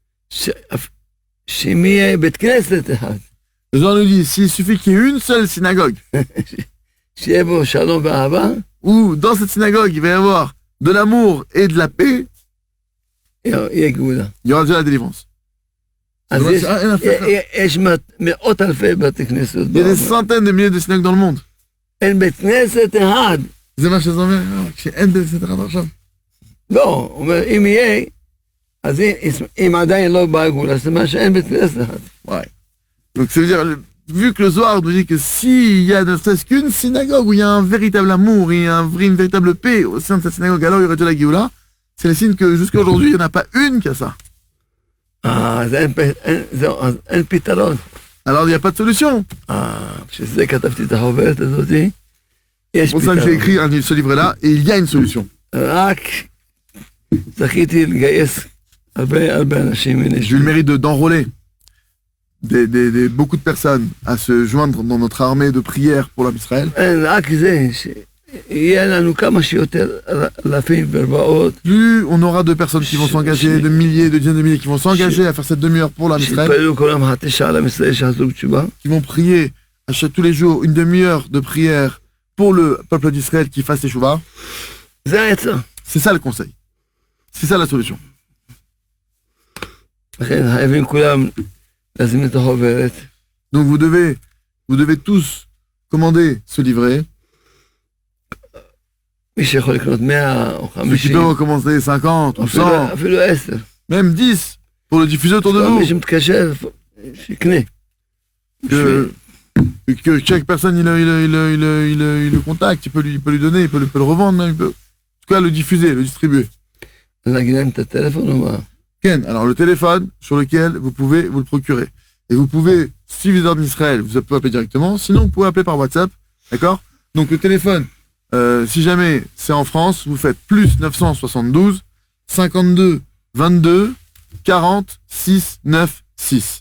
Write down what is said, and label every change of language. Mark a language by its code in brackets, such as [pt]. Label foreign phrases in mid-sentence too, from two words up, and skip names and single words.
[fr] Le Zohar nous dit, s'il suffit qu'il y ait une seule synagogue, où dans cette synagogue, il va y avoir de l'amour et de la paix, il y aura déjà la délivrance. Il y a des centaines de milliers de synagogues dans le monde. [he] זה מה שזה אומר, שאין בית כנסת אחד עכשיו. לא, הוא אומר, אם יהיה, אז אם עדיין לא באה גאולה, זה מה שאין בית כנסת אחד. [fr] Ouais. Donc ça veut dire, vu que le Zohar nous dit que s'il y a ne serait-ce qu'une synagogue où il y a un véritable amour et une véritable paix au sein de cette synagogue, alors il y aurait de la Géoula, c'est le signe que jusqu'à aujourd'hui, il n'y en a pas une qui a ça. [he] אין פתרון. [fr] Alors il n'y a pas de solution. [he] בשביל זה כתבתי את החוברת הזאתי. יש [fr] C'est pour ça que j'ai [he] פתרון. [fr] écrit ce livre-là, et il y a une solution. [he] רק זכיתי לגייס הרבה אנשים. [fr] J'ai eu le mérite d'enrôler beaucoup de personnes à se joindre dans notre armée de prière pour l'homme Israël. [he] רק זה, שיהיה לנו כמה שיותר אלפים ורבעות. [fr] Plus on aura de personnes qui vont s'engager, de milliers, de dizaines de milliers qui vont s'engager à faire cette demi-heure pour l'homme Israël, [he] שיתפללו כל יום חצי שעה לעם ישראל שיחזרו בתשובה. [fr] qui vont prier tous les jours une demi-heure de prière pour le peuple d'Israël qui fasse teshuva. [he] זה העצה. [fr] C'est ça le conseil. C'est ça la solution. [he] לכן חייבים כולם להזמין את החוברת. [fr] Donc vous devez tous commander ce livret. [he] מי שיכול לקנות 100 או [fr] Ceux qui [he] 50, [fr] peuvent recommencer 50 ou 100, [he] אפילו 10. [fr] même 10 pour le diffuser autour de [he] כל [fr] vous. [he] מי שמתקשר, שיקנה. [fr] Que chaque personne il le contacte, il peut lui donner, il peut le revendre, même, en tout cas le diffuser, le distribuer. [he] נגיד להם את הטלפון או מה? Ken, [fr] alors le téléphone sur lequel vous pouvez vous le procurer. Et vous pouvez, si vous êtes en Israël, vous pouvez appeler directement, sinon vous pouvez appeler par WhatsApp, d'accord? Donc le téléphone, si jamais c'est en France, vous faites plus 972 52 22 40 6 9 6.